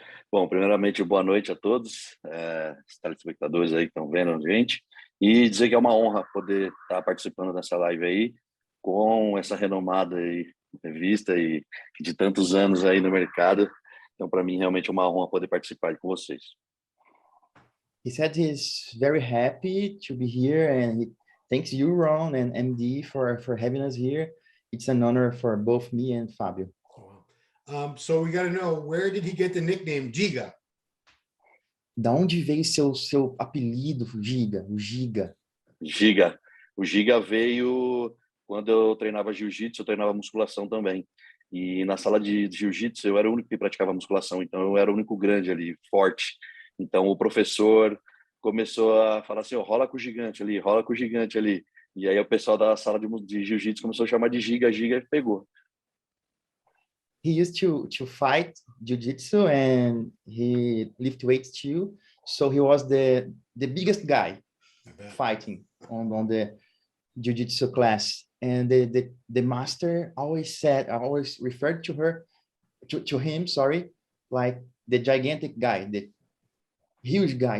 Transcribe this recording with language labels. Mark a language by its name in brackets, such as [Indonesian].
[Portuguese] Bom, primeiramente, boa noite a todos, os telespectadores aí que estão vendo a gente, e dizer que é uma honra poder estar participando dessa live aí, com essa renomada aí, revista e de tantos anos aí no mercado. Então, para mim, realmente é uma honra poder participar com vocês. [English] He said he's very happy to be here and he thanks you, Ron, and MD for having us here. It's an honor for both me and Fabio. So we got to know, where did he get the nickname Giga? [Portuguese] Da onde veio seu apelido, Giga, o Giga? Giga. O Giga veio quando eu treinava jiu-jitsu, eu treinava musculação também. E na sala de jiu-jitsu eu era o único que praticava musculação, então eu era o único grande ali, forte. Então o professor começou a falar assim, rola com o gigante ali, rola com o gigante ali. E aí o pessoal da sala de jiu-jitsu começou a chamar de Giga, Giga, e pegou. [English] He used to fight jiu-jitsu and he lift weights too. So he was the biggest guy fighting on the jiu-jitsu class. And the master always referred to him, like the gigantic guy, the huge guy.